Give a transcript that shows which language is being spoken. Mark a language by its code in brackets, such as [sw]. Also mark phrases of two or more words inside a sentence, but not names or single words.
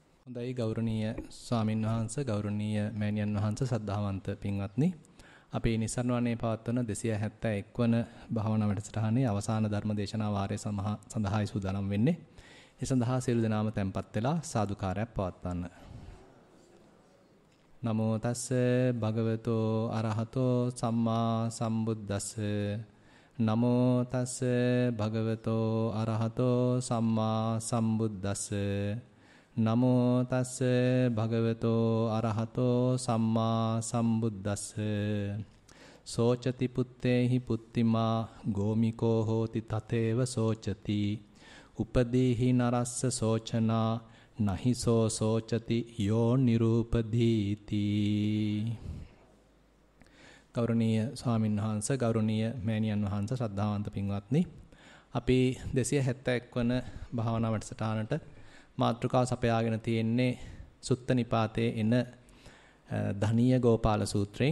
[si] හොඳයි ගෞරවනීය ස්වාමින් වහන්සේ ගෞරවනීය මෑණියන් වහන්සේ සද්ධාවන්ත පින්වත්නි අපි නිසරණ වනේ පවත්වන 271 වන භාවනා වැඩසටහනේ අවසාන ධර්ම දේශනා වාරය සඳහායි සූදානම් වෙන්නේ. ඒ සඳහා සියලු දෙනාම tempත් වෙලා සාදුකාරයක් පවත්වන්න. [pi] නමෝ තස්ස භගවතෝ අරහතෝ සම්මා සම්බුද්දස්ස නමෝ තස්ස භගවතෝ අරහතෝ සම්මා සම්බුද්දස්ස නමෝ තස්ස භගවතෝ අරහතෝ සම්මා සම්බුද්දස්ස සෝචති පුත්තේහි පුත්තිමා ගෝමිකෝ හෝති තතේව සෝචති උපදීහි නරස්ස සෝචනා නහිසෝ සෝචති යෝ නිරූපදීති. [si] ගෞරවනීය ස්වාමීන් වහන්සේ ගෞරවනීය මෑණියන් වහන්සේ ශ්‍රද්ධාවන්ත පින්වත්නි අපි 271 වන භාවනා වැඩසටහනට මාතෘකාව සපයාගෙන තියෙන්නේ සුත්ත නිපාතේ එන ධනීය ගෝපාල සූත්‍රයෙන්.